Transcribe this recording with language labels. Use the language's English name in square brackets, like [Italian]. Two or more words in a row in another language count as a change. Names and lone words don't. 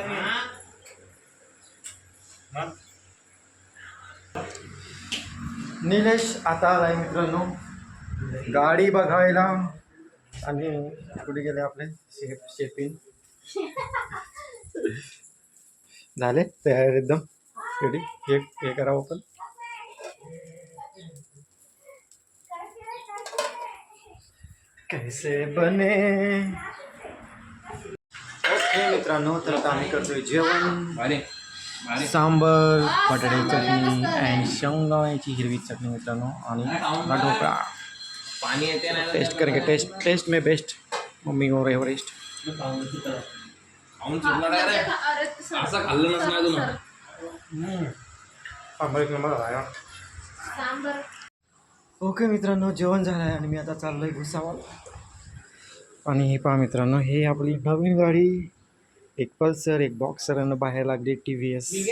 [Marathi] निलेश आता आलाय मित्रांनो गाडी बघायला. आणि कुठे गेले आपले शेपिंग झाले तयार एकदम रेडी. हे करावं पण [Hindi] कैसे बने. [Marathi] ओके मित्रांनो तर आता आम्ही करतोय जेवण. सांबर बटाट्याची चटणी अँड शेंगदाण्याची हिरवी चटणी मित्रांनो आणि हा ढोकळा. पाणी येते ना [Hindi] टेस्ट करके टेस्ट में बेस्ट मम्मी और एवरेस्ट. [Marathi] खाऊन चुकणार आहे रे असं खाल्लं नसणार अजून सांबर एक नंबर आला. सांबर. ओके मित्रांनो जेवण झालं आहे आणि मी आता चाललोय भुसावळ. आणि हे पहा मित्रांनो हे आपली नवीन गाडी एक पल्सर एक बॉक्सर आणि बाहेर लागली TVS.